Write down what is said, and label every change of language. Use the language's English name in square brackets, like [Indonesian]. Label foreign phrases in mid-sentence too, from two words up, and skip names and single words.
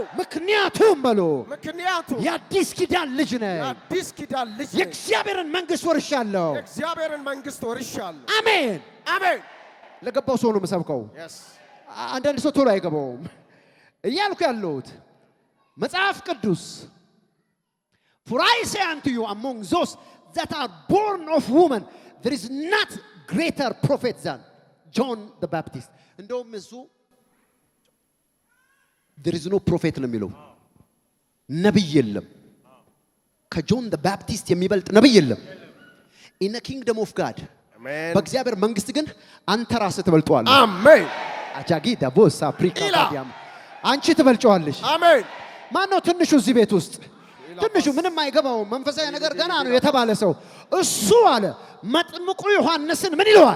[Amharic] ምክንያቱም በሎ የአዲስ ኪዳን ልጅ ነኝ። የእግዚአብሔርን መንግስት ወርሻለሁ። አሜን አሜን። ለገባው ሰው ነው የምሰብከው። አንዳንድ ሰው ቶሎ አይገባውም እያልኩ ያለሁት መጽሐፍ ቅዱስ [English] for I say unto you among those that are born of woman there is not greater prophet than John the Baptist. [Amharic] እንደውም እሱ [English] there is no prophet [Amharic] ነው የሚለው ነብይ የለም። ከጆን the Baptist የሚበልጥ ነብይ የለም። [English] in the kingdom of God [Amharic] በእግዚአብሔር መንግስት ግን አንተ ራስህ ትበልጠዋለህ። አሜን። አጃጊ ዳቦስ አፍሪካ ታዲያም አንቺ ትበልጨዋለሽ። አሜን። ማን ነው ትንሹ እዚህ ቤት ውስጥ? ትንሹ ምንም አይገባው መንፈሳዊ ነገር ገና ነው የተባለ ሰው እሱ አለ መጥምቁ ዮሐንስን ምን ይለዋል?